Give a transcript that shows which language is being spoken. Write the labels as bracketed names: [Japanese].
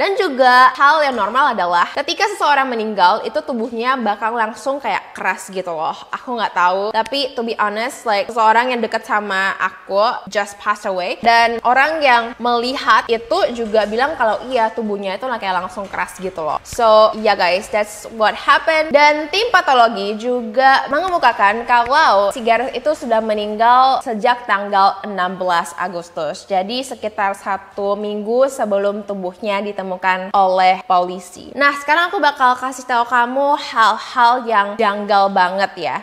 [Indonesian] Dan juga hal yang normal adalah ketika seseorang meninggal itu tubuhnya bakal langsung kayak keras gitu loh. Aku nggak tahu, tapi [English] to be honest, like [Indonesian] seseorang yang dekat sama aku [English] just passed away, [Indonesian] dan orang yang melihat itu juga bilang kalau iya tubuhnya itu kayak langsung keras gitu loh. [English] So yeah guys, that's what happened. [Indonesian] Dan tim patologi juga mengemukakan kalau si Gareth itu sudah meninggal sejak tanggal 16 Agustus. Jadi sekitar 1 minggu sebelum tubuhnya ditemukan oleh polisi. Nah sekarang aku bakal kasih tahu kamu hal-hal yang janggal banget ya.